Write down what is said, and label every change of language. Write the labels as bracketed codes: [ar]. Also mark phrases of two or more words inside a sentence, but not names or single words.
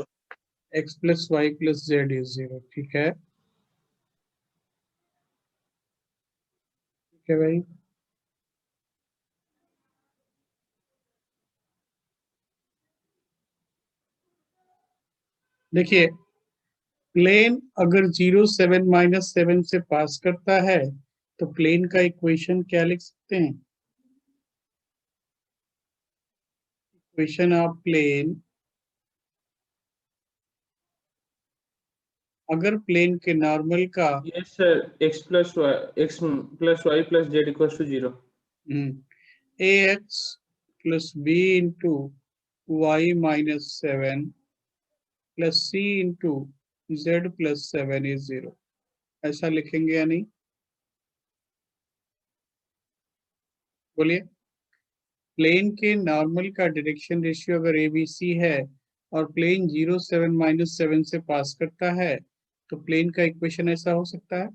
[en] x plus y plus z is 0। [hi] ठीक है भाई। देखिए प्लेन अगर 0, 7, -7 से पास करता है तो प्लेन का इक्वेशन क्या लिख सकते हैं? [en] equation of plane, [hi] अगर प्लेन के नॉर्मल का [en] Yes, sir. X plus y plus z equals to 0. ax plus b into y minus 7 plus c into z plus 7 is 0। [hi] ऐसा लिखेंगे या नहीं? बोलिए। प्लेन के नॉर्मल का [en] direction ratio [hi] अगर ABC है और प्लेन 0, 7, -7 से पास करता है तो प्लेन का इक्वेशन ऐसा हो सकता है।